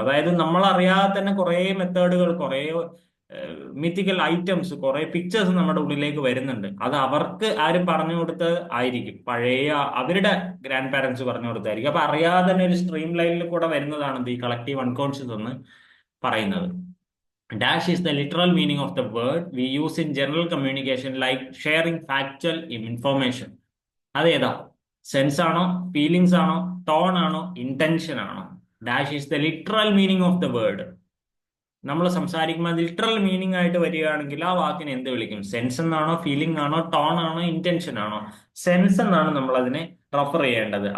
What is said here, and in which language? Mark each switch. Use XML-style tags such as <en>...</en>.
<ml>അതായത് നമ്മൾ അറിയാതെ തന്നെ കുറെ മെത്തേഡുകൾ, കുറെ മിത്തിക്കൽ ഐറ്റംസ്, കുറെ പിക്ചേഴ്സ് നമ്മുടെ ഉള്ളിലേക്ക് വരുന്നുണ്ട്. അത് അവർക്ക് ആരും പറഞ്ഞു കൊടുത്ത് ആയിരിക്കും, പഴയ അവരുടെ ഗ്രാൻഡ് പാരന്റ്സ് പറഞ്ഞു കൊടുത്തായിരിക്കും. അപ്പൊ അറിയാതെ തന്നെ ഒരു സ്ട്രീം ലൈനിൽ കൂടെ വരുന്നതാണ് ഈ കളക്റ്റീവ് അൺകോൺഷ്യസ് എന്ന് പറയുന്നത്.</ml> <en>Dash is the literal meaning of the word we use in general communication, like sharing factual information.</en> <ml>അതേതാ? സെൻസ് ആണോ, ഫീലിങ്സ് ആണോ, ടോൺ ആണോ, ഇന്റൻഷൻ ആണോ?</ml> <en>Dash is the literal meaning of the word.</en> <ml>നമ്മൾ സംസാരിക്കുമ്പോൾ literal meaning ആയിട്ട് വരികയാണെങ്കിൽ ആ വാക്കിനെ എന്ത് വിളിക്കും? സെൻസ് എന്നാണോ, ഫീലിംഗ് ആണോ, ടോൺ ആണോ, ഇന്റൻഷൻ ആണോ? സെൻസ് എന്നാണ് നമ്മൾ അതിനെ റെഫർ ചെയ്യേണ്ടത്.</ml>